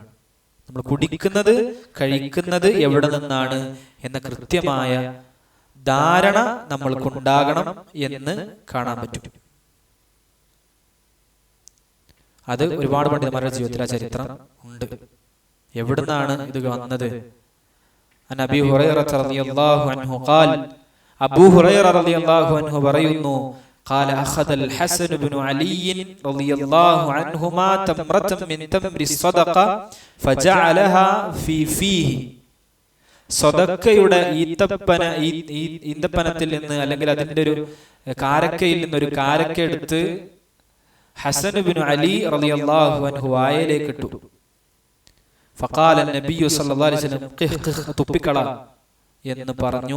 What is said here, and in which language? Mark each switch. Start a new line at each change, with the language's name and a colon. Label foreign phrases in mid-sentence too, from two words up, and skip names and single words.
Malayalam: നമ്മൾ കുടിക്കുന്നത് കഴിക്കുന്നത് എവിടെ നിന്നാണ് എന്ന കൃത്യമായ ധാരണ നമ്മൾക്കുണ്ടാകണം എന്ന് കാണാൻ പറ്റും. അത് ഒരുപാട് പണ്ഡിതന്മാരുടെ ജീവിതത്തിലെ ചരിത്രം ഉണ്ട്. എവിടുന്നാണ് ഇത് വന്നത്? അബീ ഹുറൈറ
Arabic: رضي الله عنه قال,
Malayalam: അബൂ ഹുറൈറ
Arabic: رضي الله عنه
Malayalam: പറയുന്നു,
Arabic: قال أخذ الحسن بن علي رضي الله عنهما تمرة من تمر الصدقة فجعلها في فيه
Malayalam: സ്വതക്കയുടെ ഈന്തപ്പനത്തിൽ നിന്ന് അല്ലെങ്കിൽ അതിന്റെ ഒരു കാരക്കയിൽ നിന്ന് ഒരു കാരക്ക എടുത്ത് ഹസൻ ഇബ്നു അലി
Arabic: رضي الله عنه
Malayalam: വായയിലേക്ക് ഇട്ടു.
Arabic: فقال النبي صلى الله عليه وسلم كخ
Malayalam: തുപ്പിക്കള എന്ന് പറഞ്ഞു.